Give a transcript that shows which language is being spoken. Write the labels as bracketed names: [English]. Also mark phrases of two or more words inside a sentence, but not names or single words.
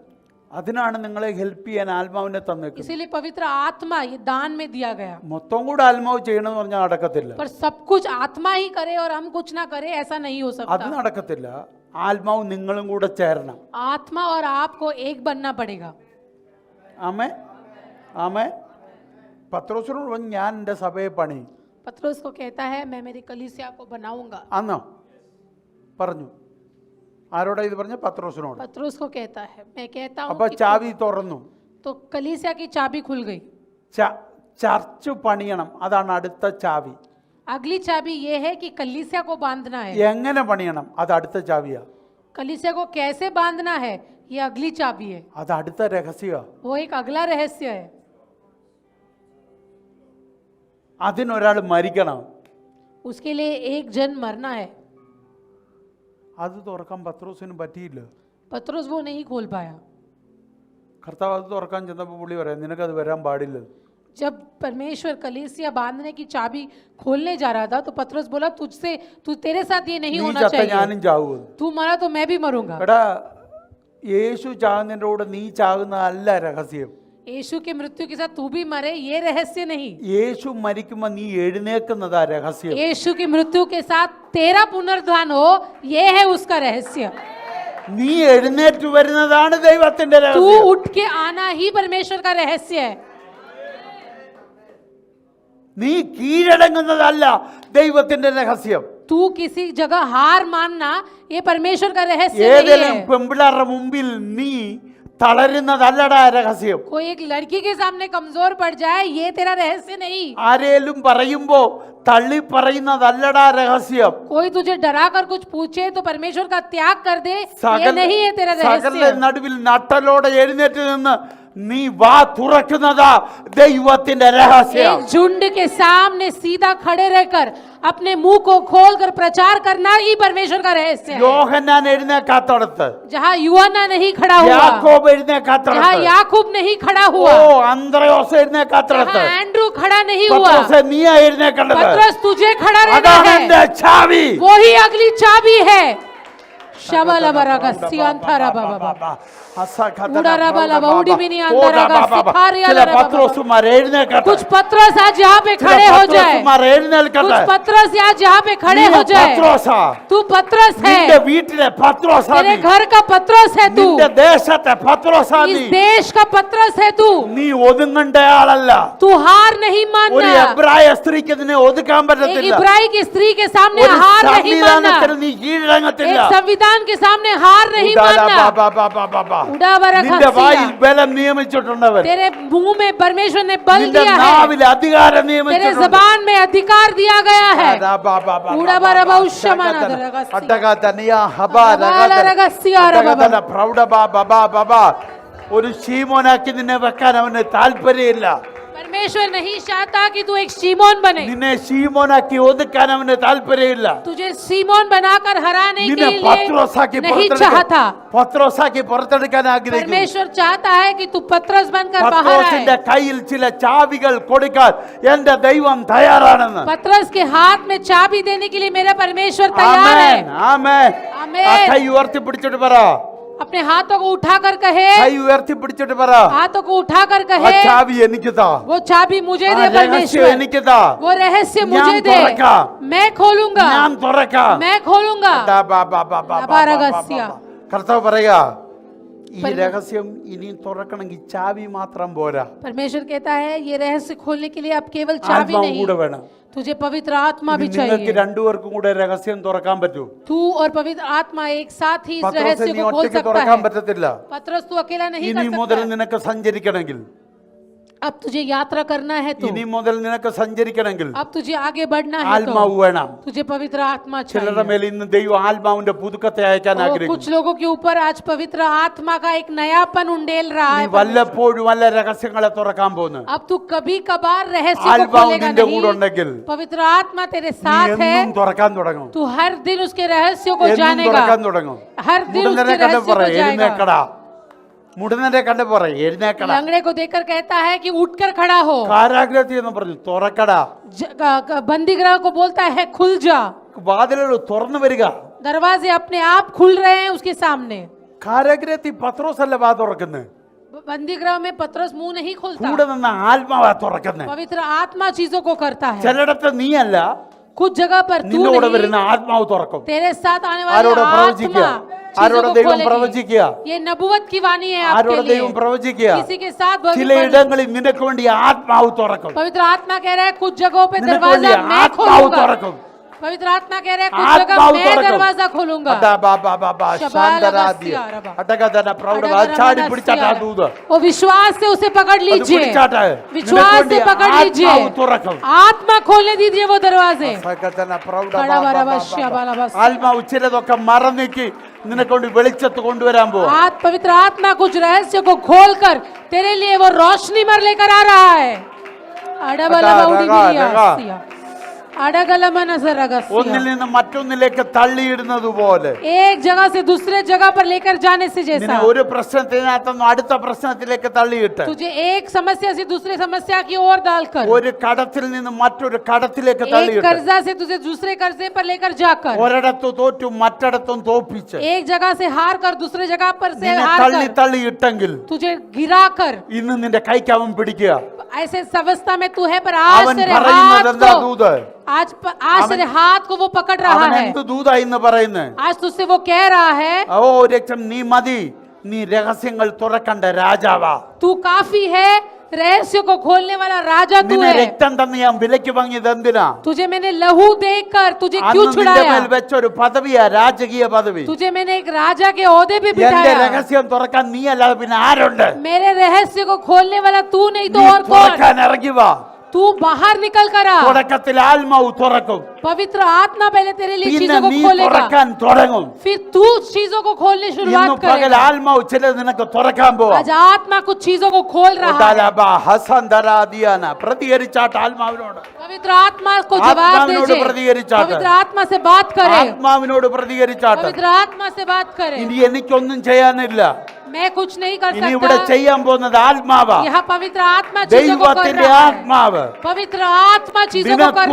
[Malayalam] അതിനാണ് നിങ്ങളെ ഹെൽപ്പ് ചെയ്യാൻ ആത്മാവിനെ തന്നേക്കുന്നത്. [Hindi] इसीलिए पवित्र आत्मा ये दान में दिया गया। [Malayalam] മൊത്തം കൂടെ ആത്മാവ് ചെയ്യണമെന്ന് പറഞ്ഞാൽ നടക്കത്തില്ല. [Hindi] पर सब कुछ आत्मा ही करे और हम कुछ ना करे, ऐसा नहीं हो [Malayalam] അത് [Hindi] सकता। [Malayalam] നടക്കത്തില്ല. ആത്മാവ് നിങ്ങളും കൂടെ ചേരണം. [Hindi] आत्मा और आपको एक बनना पड़ेगा। [Malayalam] ആമേ ആമേ. പത്രോസിനോട് പറഞ്ഞു, ഞാൻ എൻ്റെ സഭയെ പണി. [Hindi] पत्रोस को कहता है, मैं मेरी कलीसिया को बनाऊंगा। [Malayalam] അന്നോ പറഞ്ഞു. ആരോടാ ഇത് പറഞ്ഞ? പത്രോസിനോട്. [Hindi] पत्रोस को कहता है, मैं कहता हूँ [Malayalam] അപ്പൊ [Hindi] कि [Malayalam] ചാവി തുറന്നു. [Hindi] तो कलीसिया की चाबी खुल गई। [Malayalam] ചർച്ച് പണിയണം, അതാണ് അടുത്ത ചാവി. [Hindi] अगली चाबी ये है कि कलीसिया को बांधना है। [Malayalam] എങ്ങനെ പണിയണം? അത് അടുത്ത ചാവിയാ. [Hindi] कलीसिया को कैसे बांधना है, ये अगली चाबी है। [Malayalam] അത് അടുത്ത രഹസ്യമാ. [Hindi] वो एक अगला रहस्य है। [Malayalam] അതിനൊരാൾ മരിക്കണം. [Hindi] उसके लिए एक जन मरना है। [Malayalam] അത് തുറക്കാൻ പത്രോസിന് പറ്റിയില്ല. [Hindi] पत्रोस वो नहीं खोल पाया। [Malayalam] കർത്താവ് അത് തുറക്കാൻ ചെന്നപ്പോൾ പുള്ളി പറയാം, നിനക്കത് വരാൻ പാടില്ല. [Hindi] जब परमेश्वर कलीसिया बांधने की चाबी खोलने जा रहा था, तो पत्रोस बोला, तेरे साथ ये नहीं [Malayalam] നീ [Hindi] होना [Malayalam] ചത്ത [Hindi] चाहिए। [Malayalam] ഞാനും ചാവും. [Hindi] तू मरा तो मैं भी मरूंगा। [Malayalam] എടാ, യേശു ചാകുന്നതിൻ്റെ കൂടെ നീ ചാകുന്നതല്ല രഹസ്യം. [Hindi] यीशु की मृत्यु के साथ तू भी मरे, ये रहस्य नहीं। [Malayalam] യേശു മരിക്കുമ്പോൾ നീ എഴുന്നേൽക്കുന്നതാ രഹസ്യം. [Hindi] यीशु की मृत्यु के साथ तेरा पुनरुत्थान हो, ये है उसका रहस्य। [Malayalam] നീ എഴുന്നേറ്റ് വരുന്നതാണ് ദൈവത്തിന്റെ [Hindi] तू [Malayalam] രഹസ്യം. [Hindi] उठ के आना ही परमेश्वर का रहस्य है। [Malayalam] നീ കീഴടങ്ങുന്നതല്ല ദൈവത്തിന്റെ രഹസ്യം. [Hindi] तू किसी जगह हार मानना, ये परमेश्वर का रहस्य नहीं [Malayalam] ഏതെങ്കിലും [Hindi] है। [Malayalam] പെമ്പിളാരുടെ മുമ്പിൽ നീ തളരുന്നതല്ലടാ രഹസ്യം. [Hindi] कोई एक लड़की के सामने कमजोर पड़ जाए, ये तेरा रहस्य नहीं। [Malayalam] ആരേലും പറയുമ്പോ തള്ളി പറയുന്നതല്ലടാ രഹസ്യം. [Hindi] कोई तुझे डरा कर कुछ पूछे तो परमेश्वर का त्याग कर दे, ये [Malayalam] സകല [Hindi] नहीं है तेरा [Malayalam] സകല [Hindi] रहस्य। [Malayalam] നടുവിൽ നട്ടലോടെ എഴുന്നേറ്റ് നിന്ന് നീ വാ തുറക്കുന്നതാ ദൈവത്തിന്റെ രഹസ്യം. [Hindi] एक झुंड के सामने सीधा खड़े रहकर अपने मुंह को खोलकर प्रचार करना ही परमेश्वर का रहस्य है। [Malayalam] യോഹന്നാൻ എഴുന്നേക്കാത്തടത്ത്, [Hindi] जहाँ यूहन्ना नहीं खड़ा हुआ, [Malayalam] യാക്കോബ് [Hindi] जहाँ [Malayalam] എഴുന്നേക്കാത്തടത്ത്, [Hindi] याकूब नहीं खड़ा [Malayalam] ഓ [Hindi] हुआ, [Malayalam] അന്ത്രയോസ് എഴുന്നേക്കാത്തടത്ത്, [Hindi] जहाँ एंड्रू खड़ा नहीं हुआ, [Malayalam] പത്രോസേ നീയാ എഴുന്നേക്കേണ്ടത്. [Hindi] पतरस तुझे खड़ा रहना [Malayalam] അതാണ് [Hindi] है। [Malayalam] എന്റെ ചാവി. [Hindi] वो ही अगली चाबी है। शबलबरगस्यांथरा बाबा [Malayalam] പത്രോസുമാർ എഴുന്നേൽക്കട്ടെ. [Hindi] कुछ पतरस आज यहाँ पे खड़े हो जाए। [Malayalam] പത്രോസുമാർ എഴുന്നേൽക്കട്ടെ. [Hindi] कुछ पतरस आज यहाँ पे खड़े [Malayalam] നീ [Hindi] हो जाए। [Malayalam] പത്രോസാ. [Hindi] तू पतरस [Malayalam] നിന്റെ [Hindi] है, [Malayalam] വീട്ടിലെ പത്രോസാ [Hindi] तेरे [Malayalam] നീ. [Hindi] घर का पतरस है तू, [Malayalam] നിന്റെ ദേശത്തെ പത്രോസാ നീ. [Hindi] इस देश का पतरस है तू। [Malayalam] നീ ഒതുങ്ങേണ്ട ആളല്ല. [Hindi] तू हार नहीं [Malayalam] ഒരു [Hindi] मानना। [Malayalam] എബ്രായ സ്ത്രീക്ക് ഇതിനെ ഒതുക്കാൻ [Hindi] एक [Malayalam] പറ്റത്തില്ല. [Hindi] इब्राई की स्त्री के सामने [Malayalam] ഒരു [Hindi] हार नहीं मानना। [Malayalam] സംവിധാനത്തിന് നീ കീഴടങ്ങത്തില്ല. [Hindi] एक संविधान के सामने हार नहीं मानना। [Malayalam] നിന്റെ വായിൽ ബലം നിയമിച്ചിട്ടുണ്ടവൻ. [Hindi] तेरे मुंह में परमेश्वर ने बल [Malayalam] നിന്റെ [Hindi] दिया है, [Malayalam] നാവിൽ അധികാരം [Hindi] तेरे [Malayalam] നിയമിച്ചിട്ടുണ്ട്. [Hindi] जबान में अधिकार दिया गया है। [Malayalam] ഒരു ശീമോനാക്കി നിന്നെ വെക്കാൻ അവന് താല്പര്യമില്ല. [Hindi] परमेश्वर नहीं चाहता कि तू एक सीमोन बने, [Malayalam] നിന്നെ ശീമോനാക്കി ഒതുക്കാൻ അവന് താല്പര്യമില്ല. [Hindi] तुझे सीमोन बनाकर हराने के [Malayalam] നിന്നെ [Hindi] लिए [Malayalam] പത്രോസാക്കി [Hindi] नहीं चाहता। [Malayalam] പത്രോസാക്കി പുറത്തെടുക്കാൻ ആഗ്രഹിക്കുന്നു. [Hindi] परमेश्वर चाहता है कि तू पतरस बनकर बाहर [Malayalam] പത്രോസിന്റെ [Hindi] आए। [Malayalam] കയ്യിൽ ചില ചാവികൾ കൊടുക്കാൻ എന്റെ ദൈവം തയ്യാറാണെന്ന്. [Hindi] पतरस के हाथ में चाबी देने के लिए मेरा परमेश्वर तैयार है। [Malayalam] ആമേൻ, ആമേൻ. ആമേൻ. ആ കൈ ഉയർത്തി പിടിച്ചിട്ട് പറ. [Hindi] अपने हाथों को उठाकर कहे, [Malayalam] കൈ ഉയർത്തി പിടിച്ചിട്ട് പറ, [Hindi] हाथों को उठाकर [Malayalam] ആ [Hindi] कहे, [Malayalam] ചാവി എനിക്ക് താ. [Hindi] वो चाबी मुझे [Malayalam] ആ [Hindi] दे [Malayalam] രഹസ്യം [Hindi] परमेश्वर, [Malayalam] എനിക്ക് താ. [Hindi] वो रहस्य [Malayalam] ഞാൻ [Hindi] मुझे दे, [Malayalam] തുറക്കാം. [Hindi] मैं खोलूंगा, [Malayalam] ഞാൻ തുറക്കാം. [Hindi] मैं खोलूंगा। ദാ ബാ ബാ ബാ ബാ ബാ ബാ ബാ ബാ. [Malayalam] കർത്താവ് പറയുക, ഈ രഹസ്യം ഇനിയും തുറക്കണമെങ്കിൽ ചാവി മാത്രം പോരാ, [Hindi] परमेश्वर कहता है ये रहस्य खोलने के लिए अब केवल चाबी [Malayalam] ആത്മാവ് [Hindi] नहीं, [Malayalam] കൂടെ വേണം. [Hindi] तुझे पवित्र आत्मा भी [Malayalam] നിങ്ങൾക്ക് [Hindi] चाहिए. [Malayalam] രണ്ടുപേർക്കും കൂടെ രഹസ്യം തുറക്കാൻ പറ്റൂ. [Hindi] तू और पवित्र आत्मा एक साथ ही इस [Malayalam] പത്രോസെ [Hindi] रहस्य [Malayalam] നീ [Hindi] को खोल [Malayalam] ഒറ്റയ്ക്ക് [Hindi] सकता [Malayalam] തുറക്കാൻ [Hindi] है. [Malayalam] പറ്റത്തില്ല. [Hindi] पतरस तू अकेला नहीं [Malayalam] ഇനി [Hindi] कर [Malayalam] മുതൽ [Hindi] सकता. [Malayalam] നിനക്ക് സഞ്ചരിക്കണമെങ്കിൽ, [Hindi] अब तुझे यात्रा करना है तो, [Malayalam] ഇനി മുതൽ നിനക്ക് സഞ്ചരിക്കണമെങ്കിൽ [Hindi] अब तुझे आगे बढ़ना है [Malayalam] ആത്മാവ് [Hindi] तो [Malayalam] വേണം. [Hindi] तुझे पवित्र आत्मा [Malayalam] ചിലരുടെ [Hindi] चाहिए. [Malayalam] മേൽ ഇന്ന് ദൈവം ആത്മാവിന്റെ പുതുക്കത്തെ അയക്കാൻ [Hindi] और [Malayalam] ആഗ്രഹിക്കുന്നു. [Hindi] कुछ लोगों के ऊपर आज पवित्र आत्मा का एक नयापन उंडेल रहा [Malayalam] നീ [Hindi] है. [Malayalam] വല്ലപ്പോഴും വല്ല രഹസ്യങ്ങളെ തുറക്കാൻ പോകുന്നു. [Hindi] अब तू कभी कभार रहस्य को [Malayalam] ആത്മാവ് [Hindi] खोलेगा [Malayalam] നിന്റെ കൂടെ [Hindi] नहीं. [Malayalam] ഉണ്ടെങ്കിൽ [Hindi] पवित्र आत्मा तेरे [Malayalam] നീ [Hindi] साथ है. [Malayalam] എന്നും തുറക്കാൻ തുടങ്ങും. [Hindi] तू हर दिन उसके रहस्यों को [Malayalam] എന്നും [Hindi] जानेगा. [Malayalam] തുറക്കാൻ തുടങ്ങും. [Hindi] हर दिन [Malayalam] മുടന്തനെ [Hindi] उसके [Malayalam] കണ്ട് [Hindi] रहस्यों [Malayalam] പറ [Hindi] को जाएगा. [Malayalam] എഴുന്നേക്കടാ. മുടന്തനെ കണ്ട് പറ എഴുന്നേക്കടാ. [Hindi] लंगड़े को देखकर कहता है कि उठकर खड़ा हो. [Malayalam] കാരാഗ്രഹത്തിൽ എന്ന് പറഞ്ഞു തുറക്കടാ. [Hindi] बंदीगृह को बोलता है खुल जा. [Malayalam] വാതിലുകൾ തുറന്നു വരിക. [Hindi] दरवाजे अपने आप खुल रहे हैं उसके सामने. [Malayalam] കാരാഗ്രഹത്തിൽ പത്രോസ് അല്ല വാ തുറക്കുന്നത്, [Hindi] बंदीगृह में पतरस मुंह नहीं खोलता. [Malayalam] കൂടെ നിന്ന ആത്മാവാ തുറക്കുന്നത്. [Hindi] पवित्र आत्मा चीजों को करता है. [Malayalam] ചിലയിടത്ത് നീ അല്ല, [Hindi] कुछ जगह पर तू [Malayalam] നിന്നോട് [Hindi] नहीं, [Malayalam] വരുന്ന ആത്മാവ് തുറക്കും. [Hindi] तेरे साथ आने वाली [Malayalam] ആരോട് പ്രവചിക്കുക, [Hindi] आत्मा [Malayalam] ആരോട് [Hindi] चीजों को [Malayalam] ദൈവം [Hindi] खोलेगी. [Malayalam] പ്രവചിക്കുക, [Hindi] ये नबुवत की वाणी है आपके [Malayalam] ആരോട് [Hindi] लिए. [Malayalam] ദൈവം പ്രവചിക്കുക. [Hindi] किसी के साथ [Malayalam] ചിലയിടങ്ങളിൽ നിനക്ക് വേണ്ടി ആത്മാവ് തുറക്കും. [Hindi] पवित्र आत्मा कह रहा है कुछ जगहों पे [Malayalam] നിനക്ക് [Hindi] दरवाजा [Malayalam] വേണ്ടി [Hindi] मैं [Malayalam] ആത്മാവ് [Hindi] खोलूंगा. [Malayalam] തുറക്കും. [Hindi] पवित्र आत्मा कह रहा है कुछ जगह [Malayalam] ആത്മാവ് [Hindi] मैं [Malayalam] തുറക്കും. [Hindi] दरवाजा खोलूंगा. അടാ ബാ ബാ ബാ ബാ ശാന്തരാധ്യ. അടകധന പ്രൗഢ ചാടി പിടിച്ചാട്ടാ ദൂത്. वो विश्वास से उसे पकड़ [Malayalam] അത് [Hindi] लीजिए. [Malayalam] പിടിച്ചാട്ടെ. [Hindi] विश्वास से पकड़ लीजिए. [Malayalam] ആത്മാവ് തുറക്കും. [Hindi] आत्मा खोलने दीजिए वो दरवाजे. സകതന പ്രൗഢ ബട ബാ ബട ബാ ബാ ബശ്യ ബല ബാ. ബസ്. [Malayalam] ആത്മാവ് ചിലതൊക്കെ മറന്നിക്ക് നിനക്കൊണ്ട് വെളിച്ചത്ത് കൊണ്ടുവരാൻ പോവാ. [Hindi] पवित्र आत्मा कुछ रहस्य को खोलकर तेरे लिए वो रोशनी मर लेकर आ रहा है. [Malayalam] ഒന്നിൽ നിന്ന് മറ്റൊന്നിലേക്ക് തള്ളിയിടുന്നത് പോലെ [Hindi] एक जगह से दूसरे जगह पर लेकर जाने से [Malayalam] നിന്നെ [Hindi] जैसा [Malayalam] ഒരു പ്രശ്നത്തിനകത്തൊന്നും അടുത്ത പ്രശ്നത്തിലേക്ക് തള്ളിയിട്ട് [Hindi] तुझे एक समस्या से दूसरे समस्या की ओर डालकर, [Malayalam] ഒരു കടത്തിൽ നിന്ന് മറ്റൊരു കടത്തിലേക്ക് [Hindi] एक [Malayalam] തള്ളിയിട്ട് [Hindi] कर्जा से तुझे दूसरे कर्जे पर लेकर जाकर, [Malayalam] ഒരിടത്ത് തോറ്റു മറ്റിടത്തും തോപ്പിച്ച് [Hindi] एक जगह से हार कर दूसरे जगह पर से [Malayalam] നിന്നെ [Hindi] हार [Malayalam] തള്ളി [Hindi] कर [Malayalam] തള്ളിയിട്ടെങ്കിൽ [Hindi] तुझे गिराकर, [Malayalam] ഇന്ന് നിന്റെ കൈക്ക് അവൻ പിടിക്കുക. [Hindi] ऐसे अवस्था में तू है पर आज [Malayalam] അവൻ [Hindi] तेरे [Malayalam] പറയുന്നത് [Hindi] हाथ [Malayalam] എന്താ [Hindi] को, [Malayalam] ദൂത്? [Hindi] आज तेरे हाथ को वो पकड़ रहा [Malayalam] അവൻ [Hindi] है. [Malayalam] എന്ത് ദൂതാ ഇന്ന് പറയുന്നത്? [Hindi] आज तुझसे वो कह रहा है [Malayalam] ഓ രക്ഷം നീ മതി, നീ രഹസ്യങ്ങൾ തുറക്കണ്ട രാജാവാ. [Hindi] तू काफी है, रहस्य को खोलने वाला राजा तू [Malayalam] നിന്നെ [Hindi] है. [Malayalam] രക്തം തന്നെ ഞാൻ വിലയ്ക്ക് വാങ്ങിയത് എന്തിനാ? [Hindi] तुझे मैंने लहू देकर तुझे [Malayalam] അന്ന് [Hindi] क्यों [Malayalam] നിന്റെ [Hindi] छुड़ाया? [Malayalam] മേൽ വെച്ചൊരു പദവിയാ, രാജകീയ പദവി. [Hindi] तुझे मैंने एक राजा के ओहदे पे [Malayalam] എന്റെ [Hindi] बिठाया. [Malayalam] രഹസ്യം തുറക്കാൻ നീ അല്ലാതെ പിന്നെ ആരുണ്ട്? [Hindi] मेरे रहस्य को खोलने वाला तू नहीं तो [Malayalam] നീ [Hindi] और कौन? [Malayalam] തുറക്കാൻ ഇറങ്ങി വാ. [Hindi] तू बाहर निकल कर आ. [Malayalam] തുടക്കത്തിൽ ആത്മാവ് തുറക്കും, [Hindi] पवित्र आत्मा पहले तेरे लिए [Malayalam] പിന്നെ [Hindi] चीजों को [Malayalam] നീ [Hindi] खोलेगा, [Malayalam] തുറക്കാൻ തുടങ്ങും. [Hindi] फिर तू चीजों को खोलने [Malayalam] ഇന്ന് [Hindi] शुरुआत [Malayalam] പകൽ [Hindi] करेगा. [Malayalam] ആത്മാവ് ചിലത് നിനക്ക് തുറക്കാൻ പോവാ. [Hindi] आज आत्मा कुछ चीजों को खोल रहा है. [Malayalam] പ്രതികരിച്ചാട്ട് ആത്മാവിനോട്, [Hindi] पवित्र आत्मा को जवाब [Malayalam] ആത്മാവിനോട് [Hindi] दीजिए. [Malayalam] പ്രതികരിച്ചാട്ട്, [Hindi] पवित्र आत्मा से बात करे. [Malayalam] ആത്മാവിനോട് പ്രതികരിച്ചാട്ട്. [Hindi] पवित्र आत्मा से बात करे. [Malayalam] ഇനി എനിക്കൊന്നും ചെയ്യാനില്ല, [Hindi] मैं कुछ नहीं कर [Malayalam] ഇനി ഇവിടെ [Hindi] सकता. [Malayalam] ചെയ്യാൻ പോകുന്നത് ആത്മാവാ. [Hindi] यहाँ पवित्र आत्मा चीजों को कर [Malayalam] ദൈവത്തിന്റെ [Hindi] रहा है. [Malayalam] ആത്മാവ് [Hindi] पवित्र आत्मा चीजों को कर